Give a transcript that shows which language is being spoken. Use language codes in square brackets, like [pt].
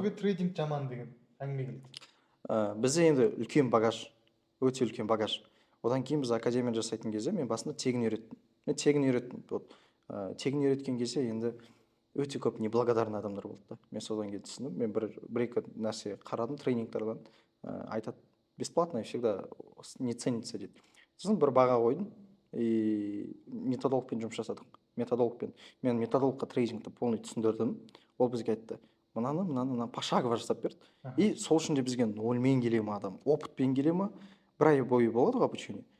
[kk] Өтөге трейдинг жаман деген әңгіме келді. Бізде енді үлкен багаж, өте үлкен багаж. Одан кейін біз академия жасайтын кезде мен басында тегін үйреттім. Тегін үйреткен кезде енді өте көп неблагодарный адамдар болды да. Мен содан кейін түсіндім. Мен бір-екі нәрсе қарадым тренингтерден. Айтады, [ru] бесплатно всегда не ценится [kk] дейді. Сосын бір баға қойдым и методологпен жұмыс жасадық. Мен методологқа трейдингті полный түсіндірдім. Ол бізге айтты, мынаны пошагово жасап берді. И сол үшін де бізге нольмен келе ма адам, опытпен келе ма, бір ай бойы болады ғой обучение.